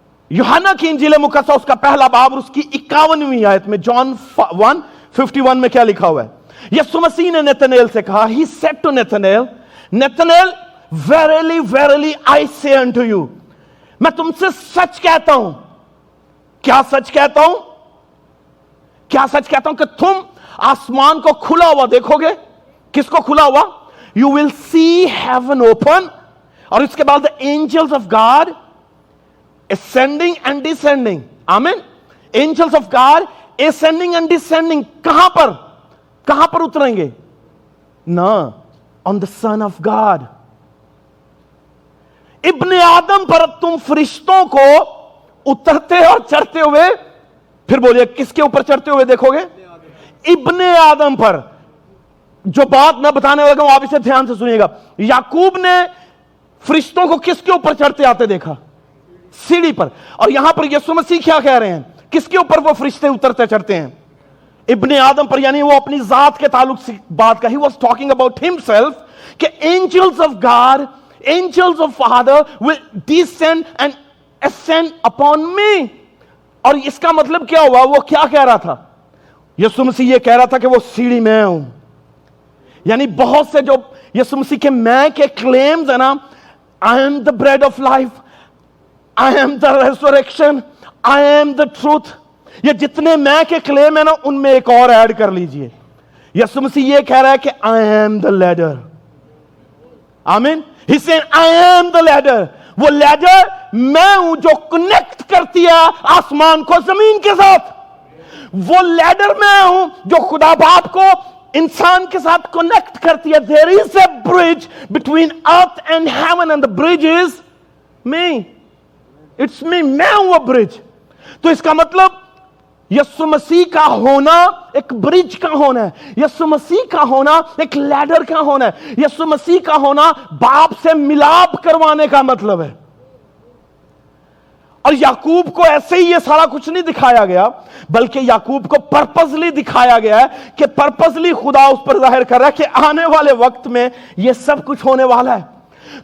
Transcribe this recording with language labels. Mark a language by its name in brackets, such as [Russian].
[Urdu] یوحنا کی انجیل مقدسہ اس کا پہلا باب اور اس کی 51ویں آیت میں جان 1:51 میں کیا لکھا ہوا ہے؟ یسوع مسیح نے نتنیل سے کہا, [English] he said to Nathanael, verily, verily, I say unto you, [Urdu] میں تم سے سچ کہتا ہوں. کیا سچ کہتا ہوں؟ کیا سچ کہتا ہوں کہ تم آسمان کو کھلا ہوا دیکھو گے. کس کو کھلا ہوا؟ [English] You will see heaven open, [Urdu] اور اس کے بعد [English] the angels of God ascending and descending. Amen. Angels of God ascending and descending. [Urdu] کہاں پر اتریں گے؟ نا, [English] on the Son of God. [Urdu] ابن آدم پر تم فرشتوں کو اترتے اور چڑھتے ہوئے, پھر بولیے کس کے اوپر چڑھتے ہوئے دیکھو گے؟ ابن آدم پر. جو بات میں بتانے لگا ہوں آپ اسے دھیان سے سنیے گا. یعقوب نے فرشتوں کو کس کے اوپر چڑھتے آتے دیکھا؟ سیڑھی پر. اور یہاں پر یسوع مسیح کیا کہہ رہے ہیں؟ کس کے اوپر وہ فرشتے اترتے چڑھتے ہیں؟ ابن آدم پر. یعنی وہ اپنی ذات کے تعلق سے بات کا. [English] He was talking about himself کہ angels of God, angels of Father will descend and ascend upon me. [Urdu] اور اس کا مطلب کیا ہوا؟ وہ کیا کہہ رہا تھا؟ یسوع مسیح یہ کہہ رہا تھا کہ وہ سیڑھی میں ہوں. یعنی بہت سے جو یسوع مسیح کے میں کے کلیمز ہیں نا, [English] I am the bread of life, I am the resurrection, I am the truth, [Urdu] یہ جتنے میں کے کلیم ہیں نا ان میں ایک اور ایڈ کر لیجئے. یسوع مسیح یہ کہہ رہا ہے کہ [English] I am the ladder. آمین. He said I am the ladder. [Urdu] وہ لیڈر میں ہوں جو کنیکٹ کرتی ہے آسمان کو زمین کے ساتھ. وہ لیڈر میں ہوں جو خدا باپ کو انسان کے ساتھ کنیکٹ کرتی ہے. [English] There is a bridge between earth and heaven and the bridge is me. It's me. [Urdu] میں ہوں وہ برج. تو اس کا مطلب یسوع مسیح کا ہونا ایک برج کا ہونا ہے. یسوع مسیح کا ہونا ایک لیڈر کا ہونا ہے. یسوع مسیح کا ہونا باپ سے ملاپ کروانے کا مطلب ہے. اور یعقوب کو ایسے ہی یہ سارا کچھ نہیں دکھایا گیا, بلکہ یعقوب کو پرپزلی دکھایا گیا ہے کہ پرپزلی خدا اس پر ظاہر کر رہا ہے کہ آنے والے وقت میں یہ سب کچھ ہونے والا ہے.